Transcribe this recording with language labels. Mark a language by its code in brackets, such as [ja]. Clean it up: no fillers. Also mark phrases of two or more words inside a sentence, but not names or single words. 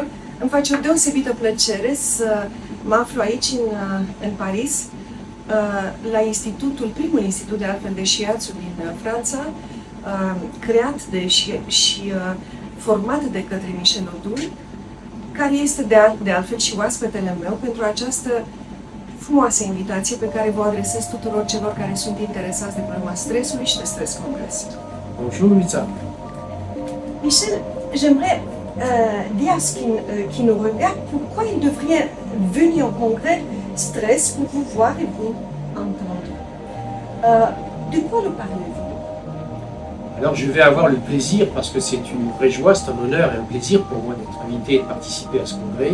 [ro] Îmi face o deosebită plăcere să mă aflu aici în Paris, la primul institut de altfel de shiatsu din Franța, creat și format de către Michel Odul, care este de altfel și oaspetele meu pentru această frumoasă invitație pe care vă adresez tuturor celor care sunt interesați de problema stresului și de stres congres. [fr] Bonjour Luisa. Michel, j'aimerais dire à ceux qui nous regardent pourquoi ils devraient venir au congrès stress pour vous voir et vous entendre. De quoi nous parlez-vous? Alors je vais avoir le plaisir, parce que c'est une vraie joie, c'est un honneur et un plaisir pour moi d'être invité et de participer à ce congrès.